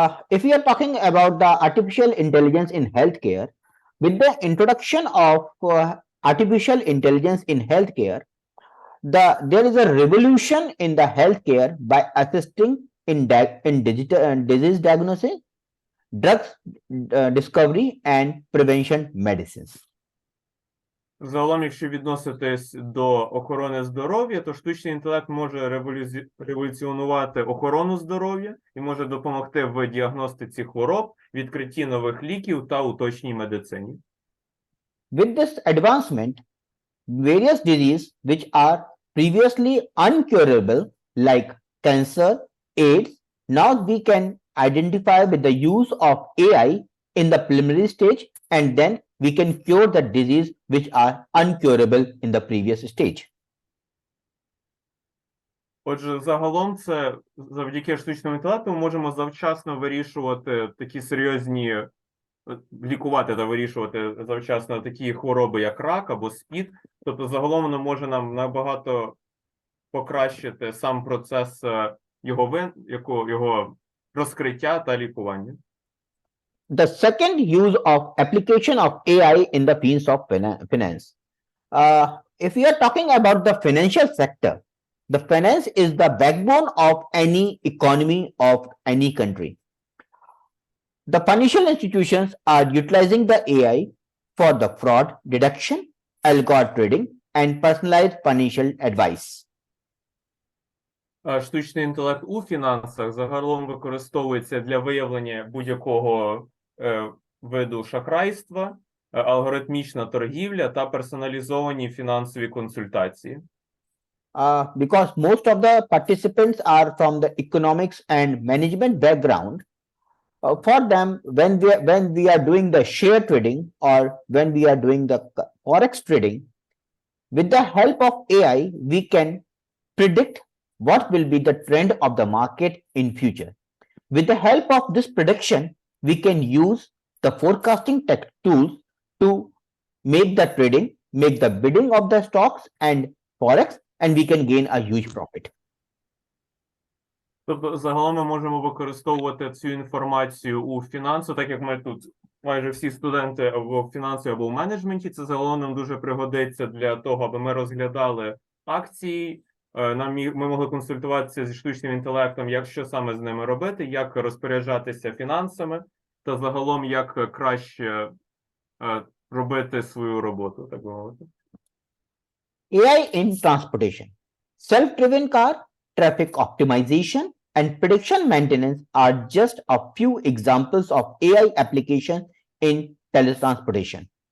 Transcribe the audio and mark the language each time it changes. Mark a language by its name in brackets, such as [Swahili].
[English] If we are talking about the artificial intelligence in healthcare, with the introduction of artificial intelligence in healthcare, there is a revolution in the healthcare by assisting in digital disease diagnosis, drugs discovery, and prevention medicines. [Ukrainian] Загалом, якщо відноситись до охорони здоров'я, то штучний інтелект може революціонувати охорону здоров'я і може допомогти в діагностиці хвороб, відкритті нових ліків та уточній медицині. [English] With this advancement, various diseases which are previously uncurable, like cancer, AIDS, now we can identify with the use of AI in the preliminary stage, and then we can cure the disease which are uncurable in the previous stage. [Ukrainian] Отже, загалом це завдяки штучному інтелекту ми можемо завчасно вирішувати такі серйозні, лікувати та вирішувати завчасно такі хвороби, як рак або СПІД. Тобто, загалом воно може нам набагато покращити сам процес його розкриття та лікування. [English] The second use of application of AI in the fields of finance. If we are talking about the financial sector, the finance is the backbone of any economy of any country. The financial institutions are utilizing the AI for the fraud detection, algo trading, and personalized financial advice. [Ukrainian] Штучний інтелект у фінансах загалом використовується для виявлення будь-якого виду шахрайства, алгоритмічна торгівля та персоналізовані фінансові консультації. [English] Because most of the participants are from the economics and management background, for them, when we are doing the share trading or when we are doing the forex trading, with the help of AI, we can predict what will be the trend of the market in future. With the help of this prediction, we can use the forecasting tech tools to make the trading, make the bidding of the stocks and forex, and we can gain a huge profit. [Ukrainian] Тобто, загалом ми можемо використовувати цю інформацію у фінансу, так як ми тут майже всі студенти або в фінансі, або в менеджменті, це загалом нам дуже пригодиться для того, аби ми розглядали акції, ми могли консультуватися зі штучним інтелектом, як що саме з ними робити, як розпоряджатися фінансами, та загалом як краще робити свою роботу, так би мовити. [English] AI in transportation. Self-driven car, traffic optimization, and prediction maintenance are just a few examples of AI applications in teletransportation.